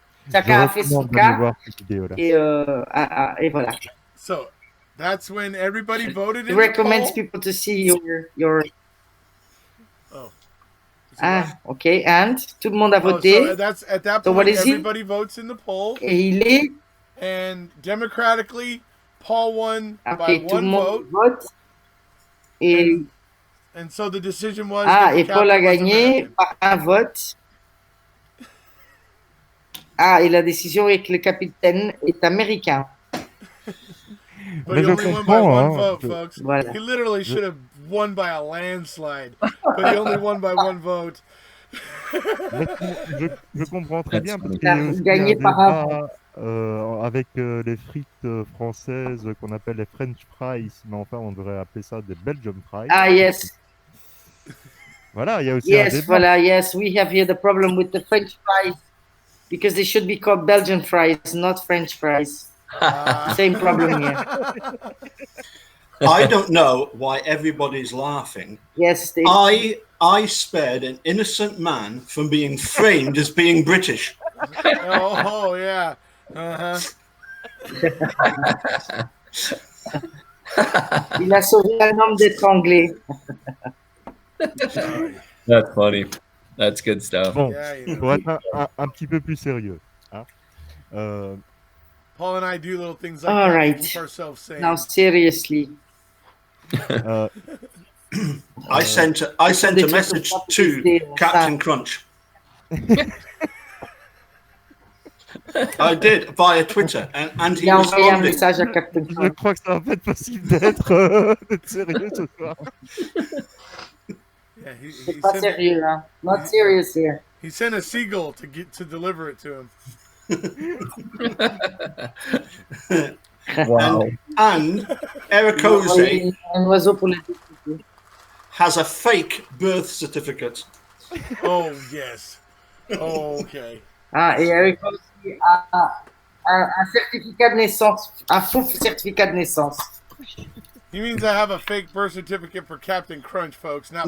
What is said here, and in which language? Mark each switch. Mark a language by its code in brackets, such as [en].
[fr] Chacun a fait son cas et voilà. [en] So that's when everybody voted. He recommends people to see your. Okay, and [fr] tout le monde a voté. [en] So that's at that point, everybody votes in the poll. [fr] Et il est. [en] And democratically, Paul won by one vote. [fr] Et [en] and so the decision was. [fr] Et Paul a gagné par un vote. Et la décision est que le capitaine est américain. [en] But he only won by one vote, folks. [fr] Voilà. [en] He literally should have won by a landslide, but he only won by one vote. [fr] Je comprends très bien parce qu'il y a aussi un débat avec les frites françaises qu'on appelle les French fries, mais enfin on devrait appeler ça des Belgian fries. [en] Yes. [fr] Voilà, il y a aussi un débat. Voilà, [en] yes, we have here the problem with the French fries because they should be called Belgian fries, not French fries. Same problem here. I don't know why everybody's laughing. Yes, I spared an innocent man from being framed as being British. Oh yeah. [fr] Il a sauvé un homme d'être anglais. [en] That's funny. That's good stuff. [fr] Bon, pour être un petit peu plus sérieux. Hein, [en] Paul and I do little things like that to keep ourselves sane. Now seriously. I sent a message to Captain Crunch. I did via Twitter, and he responded. [fr] Je crois que ça va pas être possible d'être sérieux ce soir. [en] Yeah, [fr] c'est pas sérieux, hein? [en] Not serious here. He sent a seagull to deliver it to him. Wow. And Ericose [fr] Un oiseau pour le décider. [en] has a fake birth certificate. Oh, yes. Oh, okay. [fr] Ah, et Eric aussi a un certificat de naissance, un faux certificat de naissance. [en] He means I have a fake birth certificate for Captain Crunch, folks, not